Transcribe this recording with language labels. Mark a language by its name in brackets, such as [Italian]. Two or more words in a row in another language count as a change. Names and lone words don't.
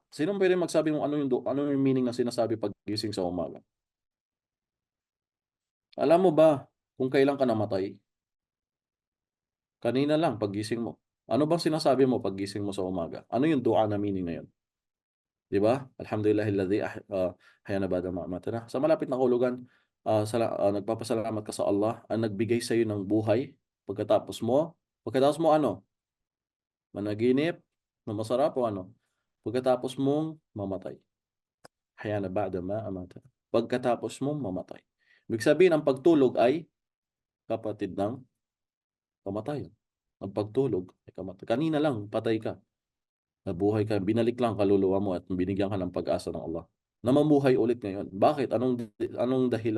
[Filipino] Sinong puwedeng magsabi kung ano yung meaning ng sinasabi paggising sa umaga? Alam mo ba kung kailan ka namatay? Kanina lang paggising mo. Ano bang sinasabi mo paggising mo sa umaga? Ano yung dua na meaning na yun, 'di ba? [Arabic] الحمد لله الذي أحيانا بعد ما أماتنا. [Filipino] Sa malapit na kahulugan, nagpapasalamat ka sa Allah ang nagbigay sa'yo ng buhay pagkatapos mo ano, managinip na masarap o ano, pagkatapos mong mamatay. [Arabic] أحيانا بعد ما أماتنا. [Filipino] Pagkatapos mong mamatay. Ibig sabihin ang pagtulog ay kapatid ng kamatayan. Ang pagtulog ay kanina lang patay ka. Nabuhay ka, binalik lang kaluluwa mo at binigyan ka ng pag-asa ng Allah na mamuhay ulit ngayon. Bakit? Anong dahilan?